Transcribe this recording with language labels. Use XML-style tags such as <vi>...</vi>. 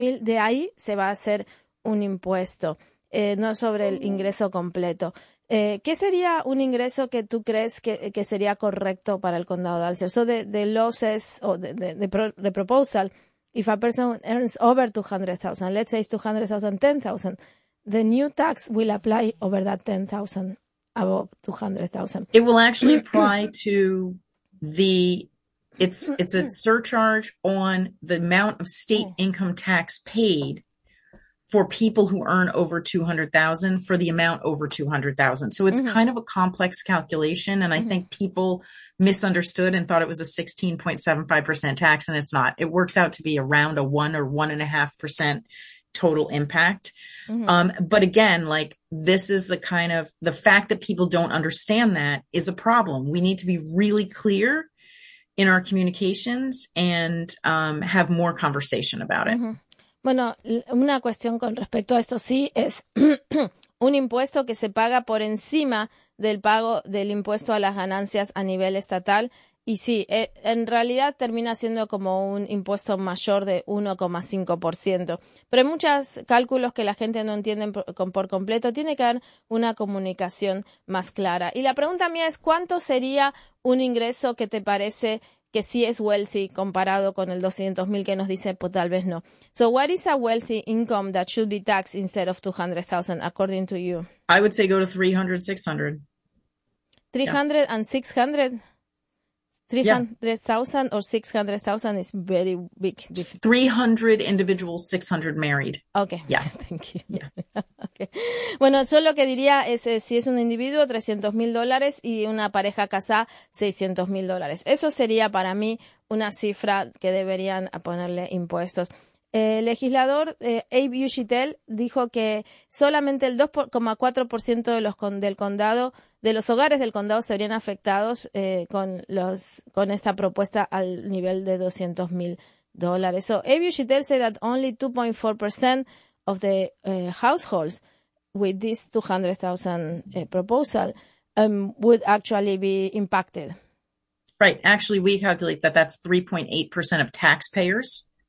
<es>De ahí se va a hacer un impuesto, no sobre el ingreso completo. ¿Qué sería un ingreso que tú crees que sería correcto para el condado de Alcester?</es> <en>So de losses o de proposal, if a person earns over 200,000, let's say it's 200,000, 10,000, the new tax will apply over that 10,000, above 200,000. It will actually apply to the it's a surcharge on the amount of state income tax paid for people who earn over 200,000 for the amount over 200,000. So it's kind of a complex calculation, and I think people misunderstood and thought it was a 16.75% tax, and it's not. It works out to be around a 1 or 1.5% total impact. But again, like this is the kind of the fact that people don't understand that is a problem. We need to be really clear in our communications and have more conversation about it.</en> <es>Bueno, una cuestión con respecto a esto sí es un impuesto que se paga por encima del pago del impuesto a las ganancias a nivel estatal. Y sí, en realidad termina siendo como un impuesto mayor de 1,5%. Pero hay muchos cálculos que la gente no entiende por completo. Tiene que haber una comunicación más clara. Y la pregunta mía es, ¿cuánto sería un ingreso que te parece que sí es wealthy comparado con el 200,000 que nos dice, pues tal vez no?</es> <en>So, what is a wealthy income that should be taxed instead of 200,000, according to you? I would say go to 300, 600. 300 and 600? 300,000 or 600,000 is very big difference. 300 individuals, 600 married. Okay, thank you. Okay.</en> <es>Bueno, yo lo que diría es, si es un individuo, 300,000 dólares y una pareja casada, 600,000 dólares. Eso sería para mí una cifra que deberían ponerle impuestos. El legislador Abe Ushitel dijo que solamente el 2,4% de del condado, de los hogares del condado, se verían afectados con esta propuesta al nivel de 200,000 dólares.</es> <en>So, Abe Ushitel said that only 2.4% of the households with this 200,000 proposal would actually be impacted. Right. Actually, we calculate that that's 3.8% of taxpayers.</en>